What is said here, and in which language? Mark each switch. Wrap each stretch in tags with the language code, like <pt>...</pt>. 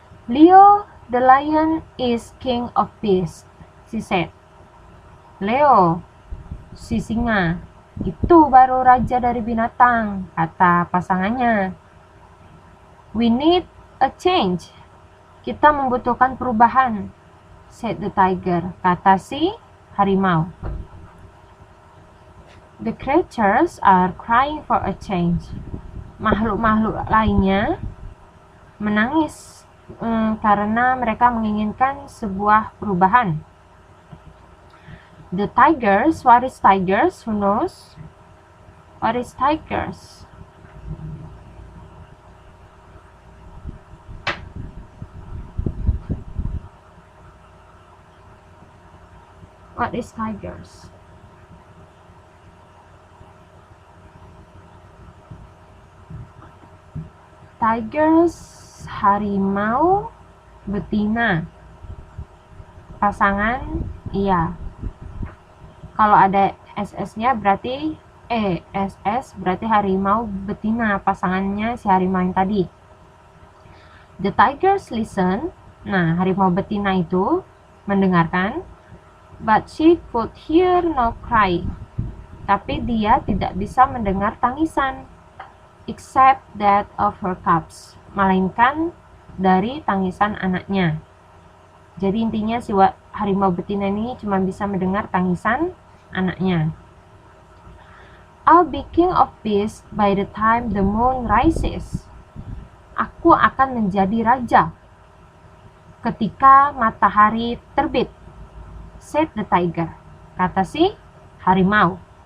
<en>Leo the lion is king of beasts, she said.</en> <id>Leo, si singa, itu baru raja dari binatang, kata pasangannya.</id> <en>We need a change.</en> <id>Kita membutuhkan perubahan,</id> <en>said the tiger,</en> <id>kata si harimau.</id> <en>The creatures are crying for a change.</en> <id>Makhluk-makhluk lainnya menangis karena mereka menginginkan sebuah perubahan.</id> <en>The tigers, what is tigers? Who knows? What is tigers? What is tigers?</en> <id>Tigers, harimau betina. Pasangan, iya. Kalau ada SS-nya berarti SS berarti harimau betina, pasangannya si harimau yang tadi.</id> <en>The tigers listen.</en> <id>Nah, harimau betina itu mendengarkan.</id> <en>But she could hear no cry.</en> <id>Tapi dia tidak bisa mendengar tangisan.</id> <en>Except that of her cubs.</en> <id>Melainkan dari tangisan anaknya. Jadi intinya si harimau betina ini cuma bisa mendengar tangisan anaknya.</id> <en>I'll be king of beasts by the time the moon rises.</en> <id>Aku akan menjadi raja ketika matahari terbit,</id> <en>said the tiger,</en> <id>kata si harimau.</id>